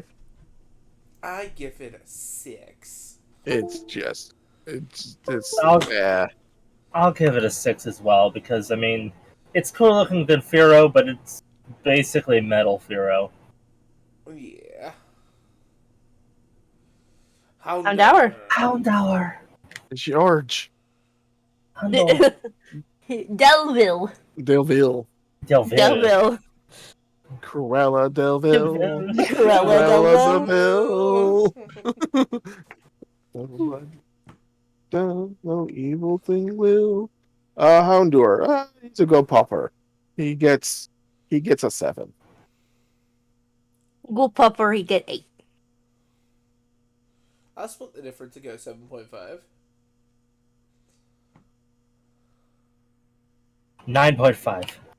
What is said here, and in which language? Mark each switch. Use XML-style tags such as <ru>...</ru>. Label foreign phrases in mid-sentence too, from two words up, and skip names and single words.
<en>I give it a 6. It's I'll- yeah. I'll give it a 6 as well because, I mean, it's cool looking good Pharaoh, but it's basically metal Pharaoh. Yeah. Houndour. Houndour. George Houndour. Delville. Delville, Delville. Cruella Delville, Cruella Delville. No evil thing will. Houndour. He's a good pupper. He gets a 7. Go pupper, he get 8. I'll split the difference and go 7.5. 9.5.</en>